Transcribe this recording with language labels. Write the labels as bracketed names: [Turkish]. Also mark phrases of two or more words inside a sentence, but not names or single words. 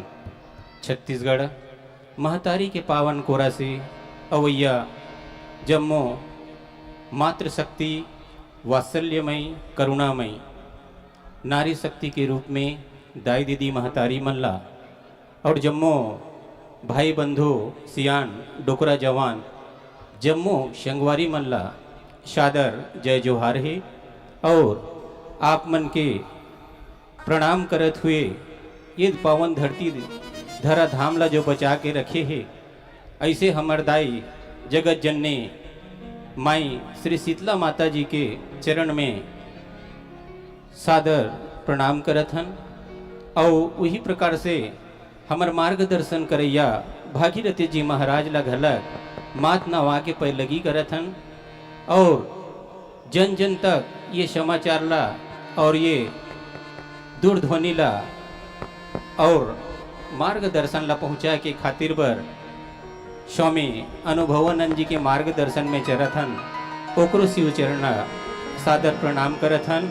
[Chhattisgarhi] छत्तीसगढ़ महतारी के पावन कोरा से अवैया जम्मो मातृशक्ति वात्सल्यमयी करुणामयी नारी शक्ति के रूप में दाई दीदी महतारी मल्ला और जम्मो भाई बंधु सियान डोकरा जवान जम्मो संगवारी मल्ला सादर जय जोहार है। और आप मन के प्रणाम करत हुए ये पावन धरती धरा धाम ला जो बचा के रखे है, ऐसे हमर दाई जगत जननी माई श्री शीतला माता जी के चरण में सादर प्रणाम करत हन। और वही प्रकार से हमर मार्गदर्शन करैया भागीरथी जी महाराज ला घलक मात नवा के पैलगी करत हन। और जन जन तक ये समाचार ला और ये दूरध्वनि ला और मार्गदर्शन ला पहुँचा के खातिर बर स्वामी अनुभवानंद जी के मार्गदर्शन में चरथन, ओकरो शिव चरण सादर प्रणाम करथन।